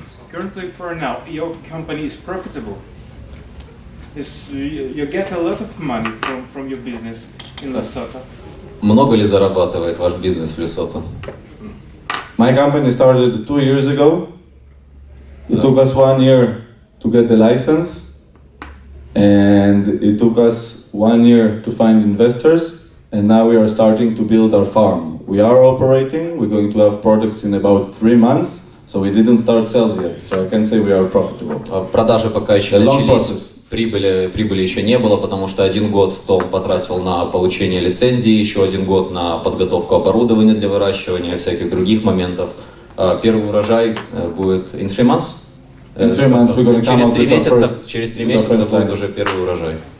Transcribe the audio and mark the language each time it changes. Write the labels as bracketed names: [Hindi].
[English] Currently, for now, your company is profitable. You get a lot of money from your business in Lesotho. [Russian] Много ли зарабатывает ваш бизнес в Лесото? [English] My company started 2 years ago. It took us 1 year to get the license, and it took us 1 year to find investors, and now we are starting to build our farm. We are operating, we're going to have products in about 3 months. So we didn't start sales yet, so I can say we are profitable. [Russian] Продажи пока еще начались, прибыли еще не было, потому что 1 год Том потратил на получение лицензии, еще 1 год на подготовку оборудования для выращивания и всяких других моментов. Первый урожай будет [English] in 3 months? In 3 months we're going to come out with our first. [Russian] Через 3 месяца будет уже первый урожай.